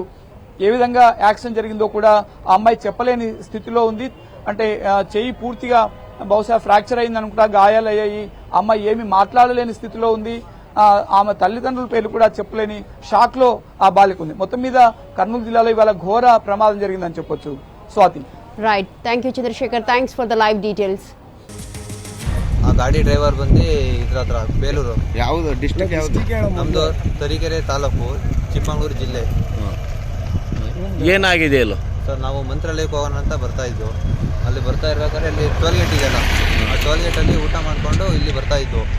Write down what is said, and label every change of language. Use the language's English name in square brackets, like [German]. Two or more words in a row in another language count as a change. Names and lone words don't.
[Telugu] ఏ విధంగా యాక్సిడెంట్ జరిగిందో కూడా ఆ అమ్మాయి చెప్పలేని స్థితిలో ఉంది. అంటే చెయ్యి పూర్తిగా బహుశా ఫ్రాక్చర్ అయింది అనుకుంటా, గాయాలయ్యాయి. అమ్మాయి ఏమీ మాట్లాడలేని స్థితిలో ఉంది. ఆమె తల్లిదండ్రుల పేర్లు కూడా చెప్పలేని షాక్ లో ఆ బాలిక ఉంది. మొత్తం మీద కర్నూలు జిల్లాలో ఇవాళ ఘోర ప్రమాదం జరిగిందని చెప్పొచ్చు. స్వాతి. [English] Right, thank you Chandrashekhar, thanks for the live details. [Kannada] ಆ ಗಾಡಿ ಡ್ರೈವರ್ ಬಂದು ಇದ್ರ ಹತ್ರ ಬೇಲೂರು. ಯಾವುದು ಡಿಸ್ಟ್ರಿಕ್ಟ್ ಯಾವುದು? ನಮ್ದು ತರೀಕೆರೆ ತಾಲೂಕು, ಚಿಕ್ಕಮಗಳೂರು ಜಿಲ್ಲೆ. ಏನಾಗಿದೆ ಅಲ್ಲ ಸರ್, ನಾವು ಮಂತ್ರಾಲಯಕ್ಕೆ ಹೋಗೋಣ ಅಂತ ಬರ್ತಾ ಇದ್ವು. ಅಲ್ಲಿ ಬರ್ತಾ ಇರ್ಬೇಕಾದ್ರೆ ಅಲ್ಲಿ ಟೋಲ್ಗೇಟ್ ಇದೆಯಲ್ಲ, ಆ ಟೋಲ್ಗೇಟಲ್ಲಿ ಊಟ ಮಾಡಿಕೊಂಡು ಇಲ್ಲಿ ಬರ್ತಾ ಇದ್ವು.